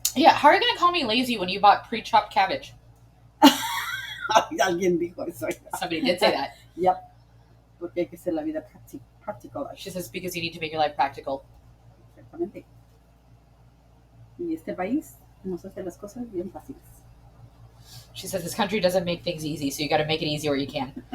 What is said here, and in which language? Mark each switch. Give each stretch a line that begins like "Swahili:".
English: Yeah, how are you gonna call me lazy when you bought pre-chopped cabbage?
Spanish: Alguien dijo eso.
English: Somebody did say that. Yep.
Spanish: Porque hay que hacer la vida practical.
English: She says because you need to make your life practical.
Spanish: Exactamente. Y este país nos hace las cosas bien fáciles.
English: She says this country doesn't make things easy, so you got to make it easy where you can.